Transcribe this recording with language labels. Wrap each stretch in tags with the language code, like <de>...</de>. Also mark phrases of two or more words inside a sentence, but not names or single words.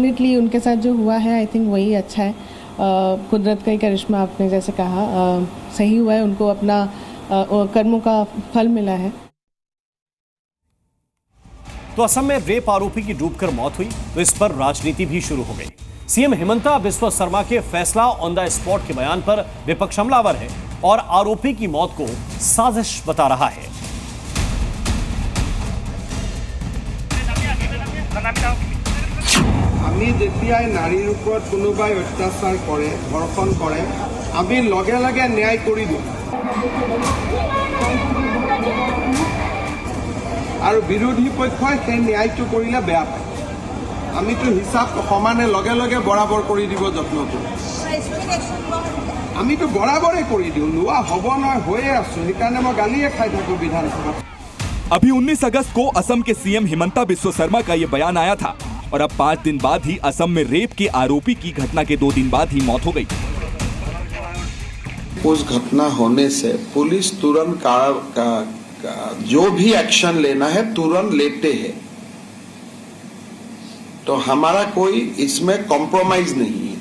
<hi>डेफिनेटली उनके साथ जो हुआ है</hi> <en>I think</en> <hi>वही अच्छा है, कुदरत का ही करिश्मा, आपने जैसे कहा, सही हुआ है, उनको अपना कर्मों का फल मिला है। तो असम में रेप आरोपी की डूबकर मौत हुई तो इस पर राजनीति भी शुरू हो गई। सीएम हिमंता बिस्वा शर्मा के फैसला</hi> <en>on the spot</en> <hi>के बयान पर विपक्ष हमलावर है और आरोपी की मौत को साजिश बता रहा है।</hi> <as>আমি যেতিয়াই নাৰীৰ ওপৰত কোনোবাই অত্যাচাৰ কৰে, ধৰ্ষণ কৰে, আমি লগে লগে ন্যায় কৰি দিওঁ আৰু বিৰোধী পক্ষই সেই ন্যায়টো কৰিলে বেয়া পায়। আমিতো হিচাপ সমানে লগে লগে বৰাবৰ কৰি দিব যত্ন কৰোঁ। আমিতো বৰাবৰে কৰি দিওঁ, লোৱা হ'ব নহয়, হৈয়ে আছোঁ, সেইকাৰণে মই গালিয়ে খাই থাকোঁ বিধানসভাত।</as> <hi>अभी 19 अगस्त को असम के सीएम हिमंता बिस्वा शर्मा का ये बयान आया था और अब 5 दिन बाद ही असम में रेप के आरोपी की घटना के 2 दिन बाद ही मौत हो गई। उस घटना होने से पुलिस तुरंत जो भी एक्शन लेना है तुरंत लेते हैं, तो हमारा कोई इसमें कॉम्प्रोमाइज नहीं है।</hi>